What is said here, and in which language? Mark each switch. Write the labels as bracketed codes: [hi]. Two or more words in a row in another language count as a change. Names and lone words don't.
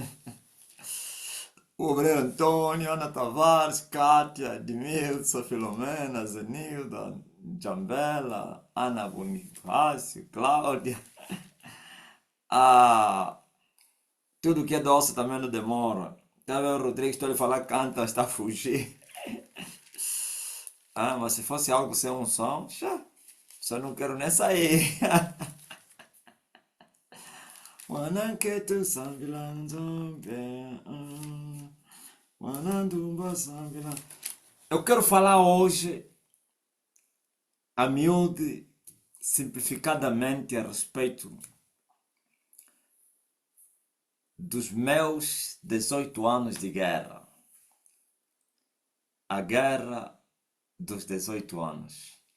[pt] O obreiro Antônio, Ana Tavares, Kátia, Edmilson, Filomena, Zenilda, Jambela, Ana Bonifácio, Cláudia. Ah, tudo que é doce também não demora. Tá vendo, o Rodrigo, estou a falar, canta, está a fugir. Ah, mas se fosse algo sem unção, só não quero nem sair. Wananketu sambilanzo wanandumba sambilan. Eu quero falar hoje, a miúde, simplificadamente, a respeito dos meus 18 anos de guerra. A guerra dos 18 anos.